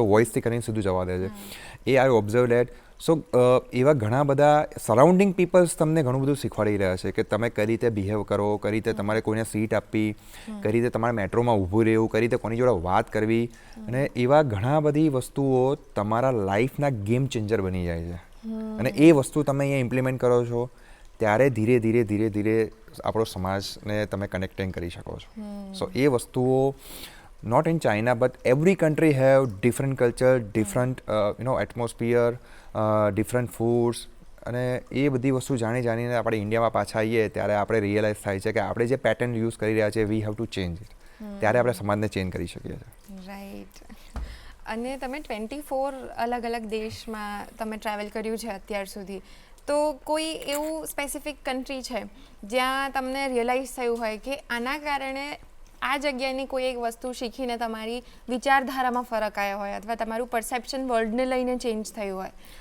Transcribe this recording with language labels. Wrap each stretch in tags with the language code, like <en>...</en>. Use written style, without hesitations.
<gu>સીધો વોઇસથી કરીને સીધું જવા દે છે. એ આઈ ઓબ્ઝર્વ ડેટ. સો એવા ઘણા બધા સરાઉન્ડિંગ પીપલ્સ તમને ઘણું બધું શીખવાડી રહ્યા છે કે તમે કઈ રીતે બિહેવ કરો, કઈ રીતે તમારે કોઈને સીટ આપવી, કઈ રીતે તમારે મેટ્રોમાં ઊભું રહેવું, કઈ રીતે કોની જોડે વાત કરવી. અને એવા ઘણા બધી વસ્તુઓ તમારા લાઈફના ગેમ ચેન્જર બની જાય છે. અને એ વસ્તુ તમે અહીંયા ઇમ્પ્લિમેન્ટ કરો છો ત્યારે ધીરે ધીરે આપણો સમાજને તમે કનેક્ટિંગ કરી શકો છો. સો એ વસ્તુઓ</gu> <en>not in China, but every country have different culture, different atmosphere, different foods.</en> <gu>અને એ બધી વસ્તુ જાણીને આપણે ઇન્ડિયામાં પાછા આવીએ ત્યારે આપણે રિયલાઇઝ થાય છે કે આપણે જે પેટર્ન યુઝ કરી રહ્યા છીએ,</gu> <en>We have to change it.</en> <gu>ત્યારે આપણે સમાજને ચેન્જ કરી શકીએ છીએ. રાઈટ. અને તમે 24 અલગ અલગ દેશમાં તમે ટ્રાવેલ કર્યું છે અત્યાર સુધી, તો કોઈ એવું સ્પેસિફિક કન્ટ્રી છે જ્યાં તમને રિયલાઇઝ થયું હોય કે આના કારણે આ જગ્યાની કોઈ એક વસ્તુ શીખીને તમારી વિચારધારામાં ફરક આવ્યો હોય, અથવા તમારું પરસેપ્શન વર્લ્ડને લઈને ચેન્જ થયું હોય?</gu>